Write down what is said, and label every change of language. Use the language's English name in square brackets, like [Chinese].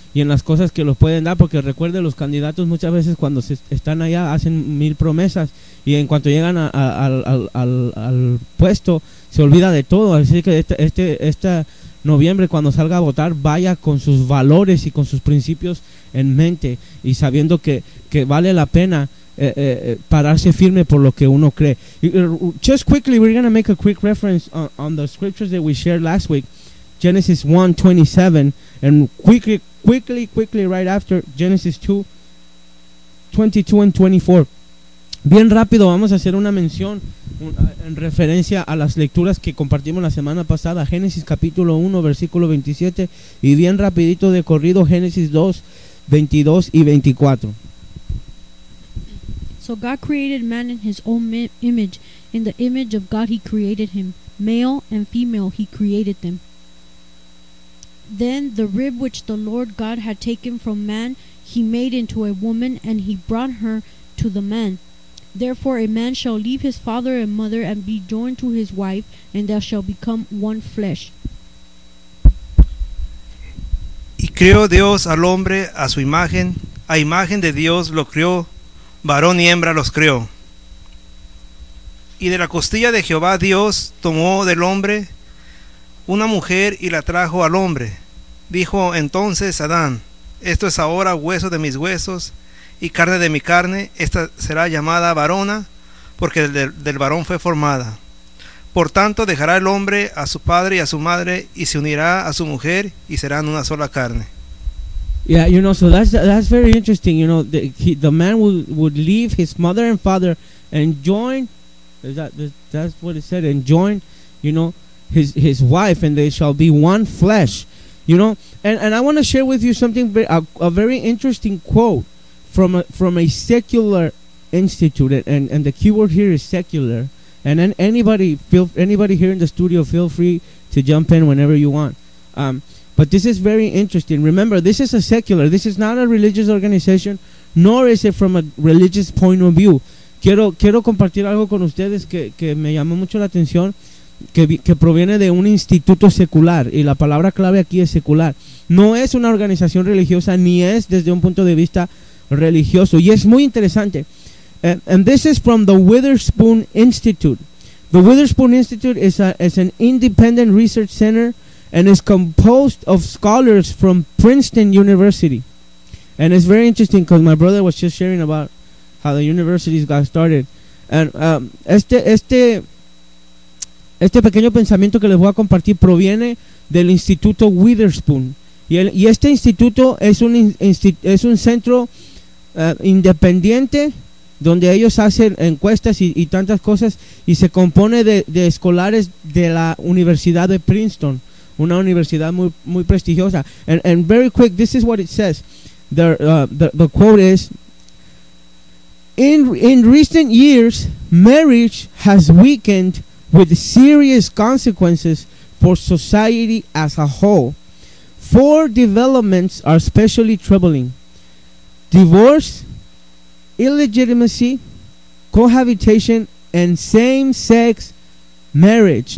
[Spanish] y en las cosas que los pueden dar, porque recuerde, los candidatos muchas veces cuando están allá hacen mil promesas y en cuanto llegan al puesto se olvida de todo. Así que este noviembre, cuando salga a votar, vaya con sus valores y con sus principios en mente y sabiendo que vale la pena pararse firme por lo que uno cree. [English] Just quickly, we're going to make a quick reference on the scriptures that we shared last week. Genesis 1:27, and quickly, right after Genesis 2:22-24. [Spanish] Bien rápido, vamos a hacer una mención en referencia a las lecturas que compartimos la semana pasada. Génesis capítulo 1, versículo 27, y bien rapidito de corrido, Génesis 2, 22 y 24. [English] So God created man in his own image. In the image of God he created him. Male and female he created them. Then the rib which the Lord God had taken from man, he made into a woman, and he brought her to the man. Therefore a man shall leave his father and mother and be joined to his wife, and they shall become one flesh. [Spanish] Y creó Dios al hombre a su imagen, a imagen de Dios lo creó, varón y hembra los creó. Y de la costilla de Jehová Dios tomó del hombre una mujer y la trajo al hombre. Dijo entonces Adán: esto es ahora hueso de mis huesos y carne de mi carne, esta será llamada varona, porque del varón fue formada. Por tanto, dejará el hombre a su padre y a su madre, y se unirá a su mujer, y serán una sola carne. [English] Yeah, you know, so that's very interesting. You know, the man would leave his mother and father and join, that's what it said, and join, you know, his wife, and they shall be one flesh. You know, and I want to share with you something, a very interesting quote from a secular institute, and the keyword here is secular, and then anybody here in the studio, feel free to jump in whenever you want. But this is very interesting. Remember, this is a secular. This is not a religious organization, nor is it from a religious point of view. Quiero compartir algo con ustedes que me llamó mucho la atención, que proviene de un instituto secular, y la palabra clave aquí es secular. No es una organización religiosa, ni es desde un punto de vista religioso, y es muy interesante. And this is from the Witherspoon Institute. The Witherspoon Institute is an independent research center and is composed of scholars from Princeton University. And it's very interesting because my brother was just sharing about how the universities got started. [Spanish] And este pequeño pensamiento que les voy a compartir proviene del Instituto Witherspoon. Y este instituto es un centro independiente, donde ellos hacen encuestas y tantas cosas, y se compone de escolares de la Universidad de Princeton, una universidad muy, muy prestigiosa. [English] And very quick, this is what it says. The quote is, in recent years, marriage has weakened with serious consequences for society as a whole. Four developments are especially troubling: divorce, illegitimacy, cohabitation, and same-sex marriage.